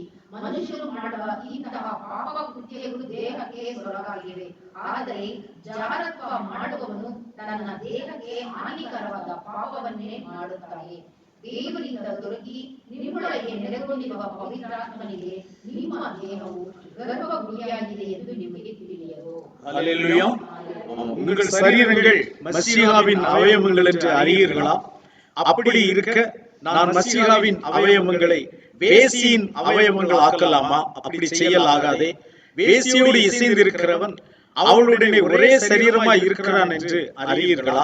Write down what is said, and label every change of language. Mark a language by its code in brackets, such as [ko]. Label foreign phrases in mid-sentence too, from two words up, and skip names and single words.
[kn] ಮನುಷ್ಯರು ಮಾಡುವ ಇಂತಹ ಪಾಪ ಕೃತ್ಯಗಳು ದೇಹಕ್ಕೆ ಸೊರಗಾಗಿವೆ. ಆದರೆ ಜಾರತ್ವ ಮಾಡುವವನು ತನ್ನ ದೇಹಕ್ಕೆ ಹಾನಿಕರವಾದ ಪಾಪವನ್ನೇ ಮಾಡುತ್ತಾನೆ. ದೇವರಿಂದ ದೊರಕಿ ನಿಮ್ಮೊಳಗೆ ನೆಲೆಗೊಂಡಿರುವ ಪವಿತ್ರಾತ್ಮನಿಗೆ ನಿಮ್ಮ ದೇಹವು ಗರ್ಭಗುಡಿಯಾಗಿದೆ ಎಂದು ನಿಮಗೆ ತಿಳಿಯದು. [ta] அல்லேலூயா. உங்கள் சரீரங்கள் மசீகாவின் அவயவங்கள் என்று அறியீர்களா? அப்படி இருக்க நான் மசீகாவின் அவயவங்களை வேசியின் அவயவங்கள் ஆக்கலாமா? அப்படி செய்யலாகாதே. வேசியோடு இசைந்திருக்கிறவன் அவளுடனே ஒரே சரீரமாய் இருக்கிறான் என்று அறியீர்களா?